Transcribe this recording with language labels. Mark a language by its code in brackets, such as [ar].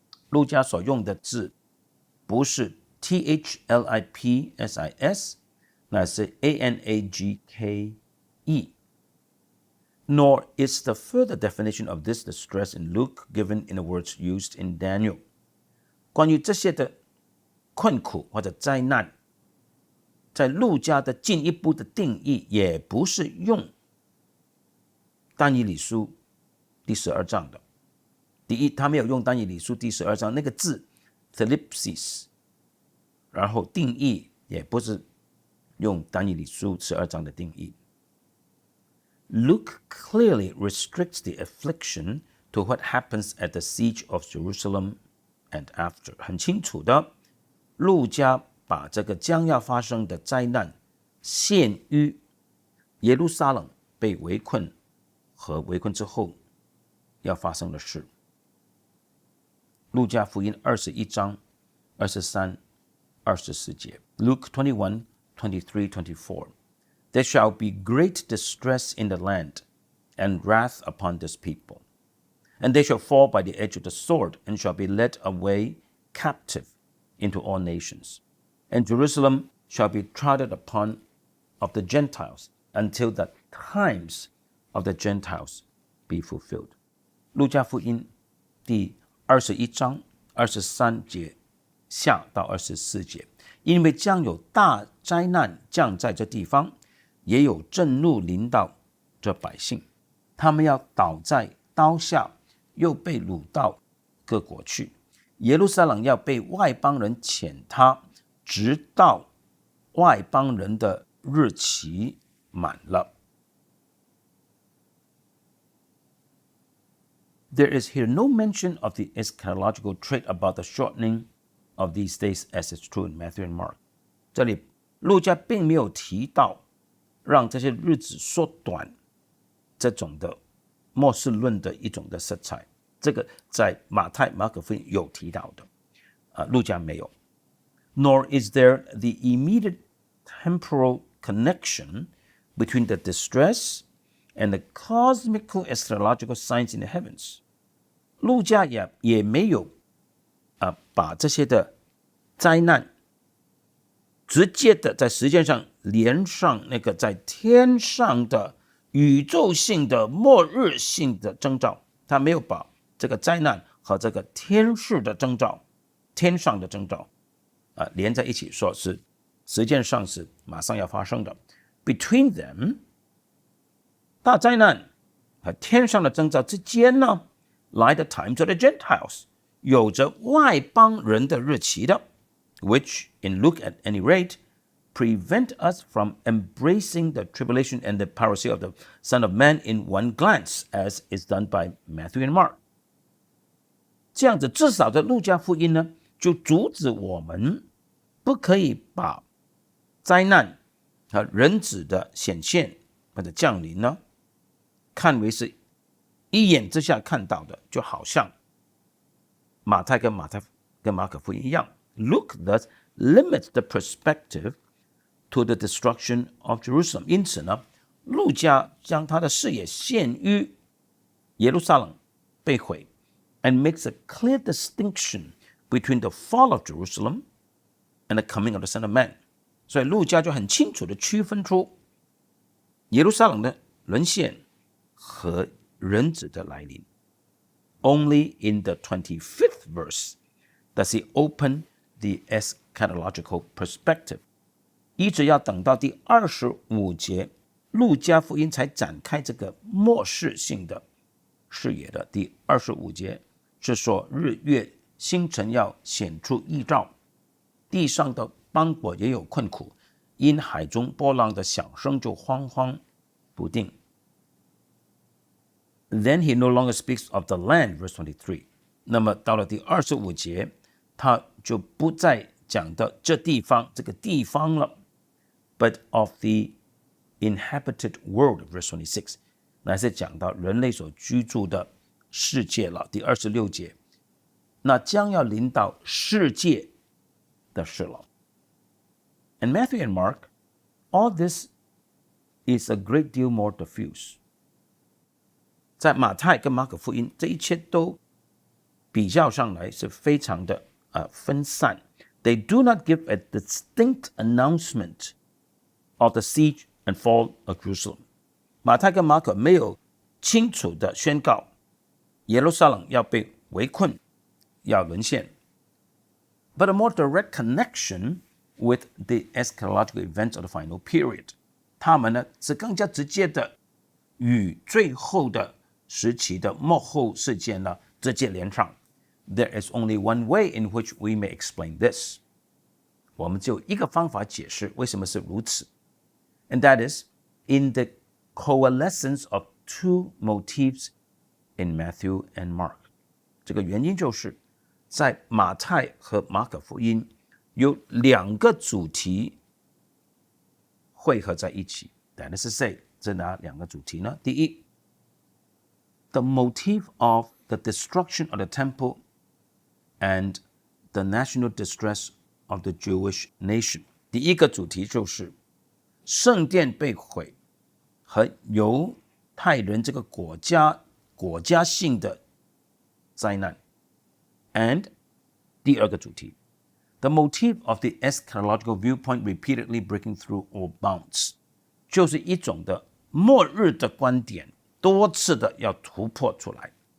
[zh] 路加所用的字不是 thlipsis, 那是 anagke. [en] Nor is the further definition of this distress in Luke given in the words used in Daniel. [zh] 关于这些的困苦或者灾难，在路加的进一步的定义也不是用但以理书第12章的。第一，他没有用但以理书第12章那个字 thlipsis， 然后定义也不是用但以理书12章的定义。 [en] Luke clearly restricts the affliction to what happens at the siege of Jerusalem and after. [zh] 很清楚的，路加把这个将要发生的灾难限于耶路撒冷被围困和围困之后要发生的事。路加福音21章23、24节 [en] Luke 21, 23, 24. There shall be great distress in the land, and wrath upon this people. And they shall fall by the edge of the sword, and shall be led away captive into all nations. And Jerusalem shall be trodden upon of the Gentiles, until the times of the Gentiles be fulfilled. [zh] 路加福音第21章23节下到24节，因为将有大灾难降在这地方，也有震怒临到这百姓，他们要倒在刀下，又被掳到各国去。耶路撒冷要被外邦人践踏，直到外邦人的日期满了。 [en] There is here no mention of the eschatological trait about the shortening of these days as is true in Matthew and Mark. [zh] 这里路加并没有提到让这些日子缩短这种的末世论的一种的色彩，这个在马太、马可福音有提到的，路加没有。 [en] Nor is there the immediate temporal connection between the distress and the cosmical eschatological signs in the heavens. [zh] 路加也没有把这些的灾难直接的在时间上连上那个在天上的宇宙性的末日性的征兆，他没有把这个灾难和这个天世的征兆、天上的征兆连在一起，说是时间上是马上要发生的。 [en] Between them， [zh] 大灾难和天上的征兆之间呢，来 [en] the times of the Gentiles， [zh] 有着外邦人的日期的 [en] ，which in Luke at any rate prevent us from embracing the tribulation and the parousia of the Son of Man in one glance, as is done by Matthew and Mark。 [zh] 这样子，至少在路加福音呢，就阻止我们不可以把灾难和人子的显现或者降临呢，看为是一眼之下看到的，就好像马太跟马可福音一样。 [en] Luke thus limits the perspective to the destruction of Jerusalem。 [zh] 因此呢，路加将他的视野限于耶路撒冷被毁 [en] ，and makes a clear distinction between the fall of Jerusalem and the coming of the Son of Man。 [zh] 所以路加就很清楚的区分出耶路撒冷的沦陷和人子的来临。 Only in the 25th verse does he open the eschatological perspective。一直要等到第25节，路加福音才展开这个末世性的视野的。第25节是说日月星辰要显出异兆，地上的邦国也有困苦，因海中波浪的响声就惶惶不定。 [en] Then he no longer speaks of the land, verse 23。 [zh] 那么到了第25节，他就不再讲到这地方这个地方了 ， [en] but of the inhabited world, verse 26， [zh] 乃是讲到人类所居住的世界了。第26节，那将要临到世界的事了。 [en] And Matthew and Mark, all this is a great deal more diffuse。 [zh] 在马太跟马可福音，这一切都比较上来是非常的分散。 [en] They do not give a distinct announcement of the siege and fall of Jerusalem。 [zh] 马太跟马可没有清楚的宣告耶路撒冷要被围困，要沦陷。 [en] But a more direct connection with the eschatological events of the final period。 [zh] 他们呢是更加直接的与最后的时期的末后事件呢直接连上。 [en] There is only one way in which we may explain this。 [zh] 我们只有一个方法解释为什么是如此。 [en] And that is in the coalescence of two motifs in Matthew and Mark。 [zh] 这个原因就是在马太和马可福音有两个主题汇合在一起。 [en] That is to say， [zh] 这哪两个主题呢？ [en] 第一 ，the motif of the destruction of the temple and the national distress of the Jewish nation。 [zh] 第一个主题就是圣殿被毁和犹太人这个国家性的灾难。 [en] And [zh] 第二个主题 [en] the motif of the eschatological viewpoint repeatedly breaking through all bounds， [zh] 就是一种的末日的观点多次的要突破出来。